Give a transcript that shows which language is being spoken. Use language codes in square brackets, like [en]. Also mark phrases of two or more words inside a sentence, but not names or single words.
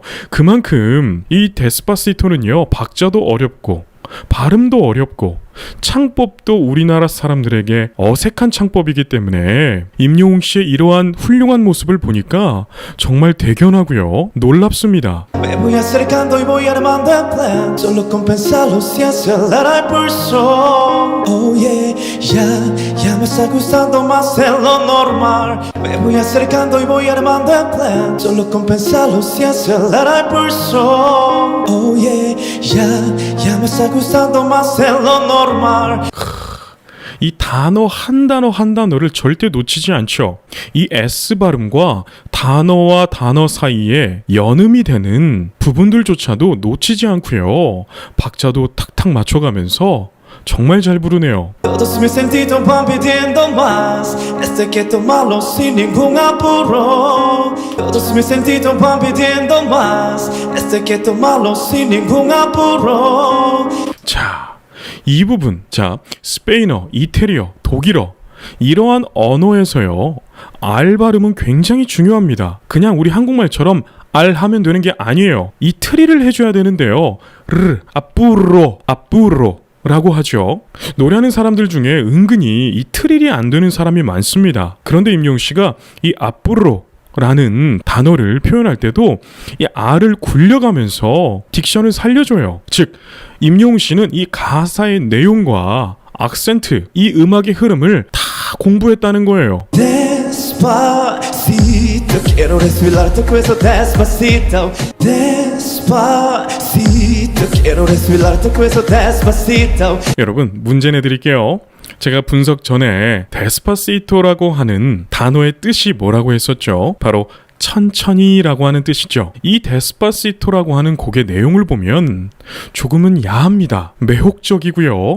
[ko] 그만큼 이 데스파시토는요 박자도 어렵고 발음도 어렵고 창법도 우리나라 사람들에게 어색한 창법이기 때문에 임영웅 씨의 이러한 훌륭한 모습을 보니까 정말 대견하고요 놀랍습니다. [es] Me voy acercando y voy armando el plan. Solo con pensarlo se acelera el pulso. [en] Oh yeah, [es] ya me está gustando más de lo normal. Me voy acercando y voy armando el plan. Solo con pensarlo se acelera el pulso. [en] Oh yeah, [es] ya me está gustando más de lo normal. [ko] 이 단어 한 단어를 절대 놓치지 않죠. 이 S 발음과 단어와 단어 사이에 연음이 되는 부분들조차도 놓치지 않고요. 박자도 탁탁 맞춰가면서 정말 잘 부르네요. [es] Todos mis sentidos van pidiendo más. Esto hay que tomarlo sin ningún apuro. Todos mis sentidos van pidiendo más. Esto hay que tomarlo sin ningún apuro. [ko] 자, 이 부분, 자, 스페인어, 이태리어, 독일어 이러한 언어에서요 R 발음은 굉장히 중요합니다. 그냥 우리 한국말처럼 R 하면 되는 게 아니에요. 이 트리를 해줘야 되는데요. 아뿌로 라고 하죠. 노래하는 사람들 중에 은근히 이 트릴이 안 되는 사람이 많습니다. 그런데 임영웅 씨가 이 아뿌로 라는 단어를 표현할 때도 이 R을 굴려가면서 딕션을 살려줘요. 즉 임영웅 씨는 이 가사의 내용과 악센트, 이 음악의 흐름을 다 공부했다는 거예요. [es] Despacito, quiero respirar tu cuello despacito. Despacito, quiero respirar tu cuello despacito. [ko] 여러분 문제 내드릴게요. 제가 분석 전에 데스파시토라고 하는 단어의 뜻이 뭐라고 했었죠? 바로 천천히라고 하는 뜻이죠. 이 데스파시토라고 하는 곡의 내용을 보면 조금은 야합니다. 매혹적이고요.